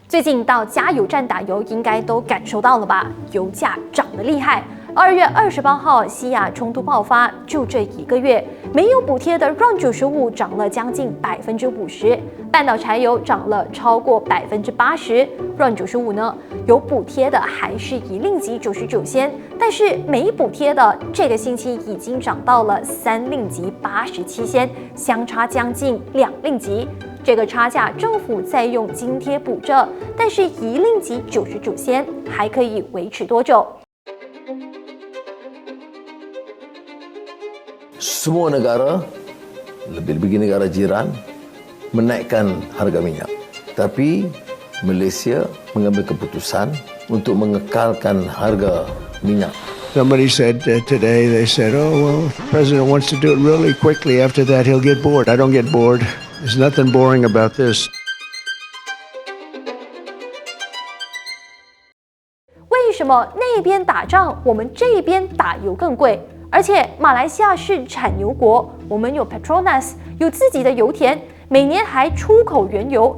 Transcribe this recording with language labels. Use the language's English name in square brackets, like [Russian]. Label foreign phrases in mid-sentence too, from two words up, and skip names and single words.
[Chinese] 最近到加油站打油，应该都感受到了吧？油价涨得厉害。2月28号，西亚冲突爆发，就这1个月，没有补贴的 RON 95涨了将近50%，半岛柴油涨了超过80%，RON 95呢，有补贴的还是1令吉99仙，但是没补贴的这个星期已经涨到了3令吉87仙，相差将近2令吉。这个差价政府在用津贴补着，但是1令吉99仙还可以维持多久？ [Malay] Semua negara, lebih-lebih negara jiran, menaikkan harga minyak. Tapi Malaysia mengambil keputusan untuk mengekalkan harga minyak. [English] Somebody said today, they said, oh, well, if the president wants to do it really quickly, after that he'll get bored. I don't get bored. There's nothing boring about this. [Chinese] 为什么那边打仗，我们这边打油更贵？而且马来西亚是产油国，我们有 Petronas， 有自己的油田，每年还出口原油。